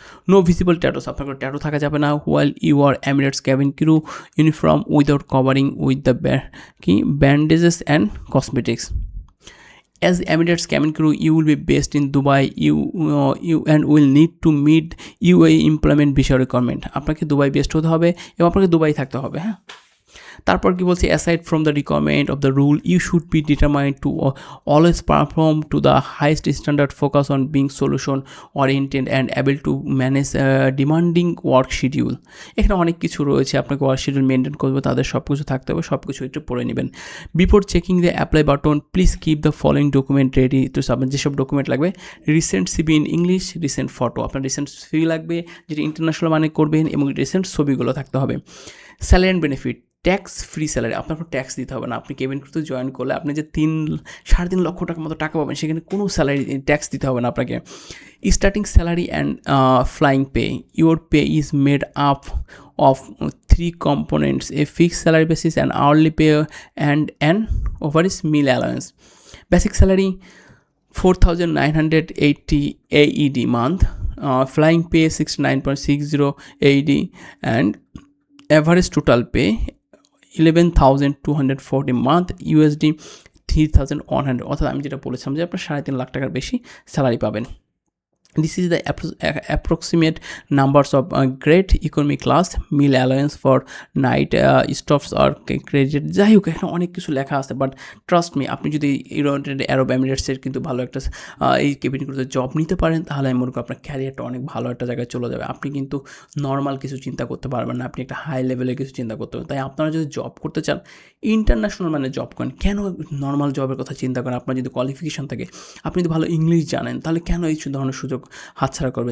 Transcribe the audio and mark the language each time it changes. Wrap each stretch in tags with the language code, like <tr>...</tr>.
<en>no visible tattoos,</en> <bn>আপনার কোনো tattoo থাকা যাবে না।</bn> <en>While you are Emirates cabin crew uniform without covering with the bandages and cosmetics. As Emirates cabin crew, you will be based in Dubai. You and will need to meet UAE employment visa requirement.</en> <bn>আপনাকে Dubai best হতে হবে এবং আপনাকে Dubai থাকতে হবে। হ্যাঁ, তারপর কি বলছি,</bn> <en>Aside from the requirement of the rule, you should be determined to always perform to the highest standard, focus on being solution oriented and able to manage demanding work schedule.</en> <bn>এখানে অনেক কিছু রয়েছে, আপনাকে ওয়ার্ক শিডিউল মেনটেন করবে, তাদের সব কিছু থাকতে হবে, সব কিছু একটু পড়ে নেবেন।</bn> <en>Before checking the apply button, please keep the following document ready to submit.</en> <bn>যেসব ডকুমেন্ট লাগবে,</bn> <en>recent CV in English, recent photo,</en> <bn>আপনার রিসেন্ট সিভি লাগবে যেটা ইন্টারন্যাশনাল মানে করবেন, এবং রিসেন্ট ছবিগুলো থাকতে হবে।</bn> <en>salary and benefit, tax free salary,</en> <bn>আপনার কোনো ট্যাক্স দিতে হবে না। আপনি কেবিন ক্রুতে জয়েন করলে আপনি যে 3-3.5 লক্ষ টাকার মতো টাকা পাবেন, সেখানে কোনো স্যালারি ট্যাক্স দিতে হবে না আপনাকে।</bn> <en>Starting salary and flying pay, your pay is made up of 3 components: a fixed salary basis, an hourly pay, and an overage meal allowance. Basic salary 4,980 AED month, flying pay 69.60 AED, and average total pay 11,240 month, USD 3,100।</en> <bn>অর্থাৎ আমি যেটা বলেছিলাম যে আপনার 3.5 লাখ টাকার বেশি salary পাবেন।</bn> <en>This is the approximate numbers of great economy class, meal allowance for night stops or credit।</en> <bn>যাই হোক, এখানে অনেক কিছু লেখা আছে,</bn> <en>but trust me,</en> <bn>আপনি যদি ইউনাইটেড আরব এমিরেটসের কিন্তু ভালো একটা এই কেবিন ক্রুতে জব নিতে পারেন, তাহলে আমি মনে করি আপনার ক্যারিয়ারটা অনেক ভালো একটা জায়গায় চলে যাবে। আপনি কিন্তু নর্মাল কিছু চিন্তা করতে পারবেন না, আপনি একটা হাই লেভেলের কিছু চিন্তা করতে পারবেন। তাই আপনারা যদি জব করতে চান, ইন্টারন্যাশনাল মানে জব করেন, কেন নর্মাল জবের কথা চিন্তা করেন? আপনার যদি কোয়ালিফিকেশন থাকে, আপনি যদি ভালো ইংলিশ জানেন, তাহলে কেন এই ধরনের সুযোগ হাতছাড়া করবে।</bn>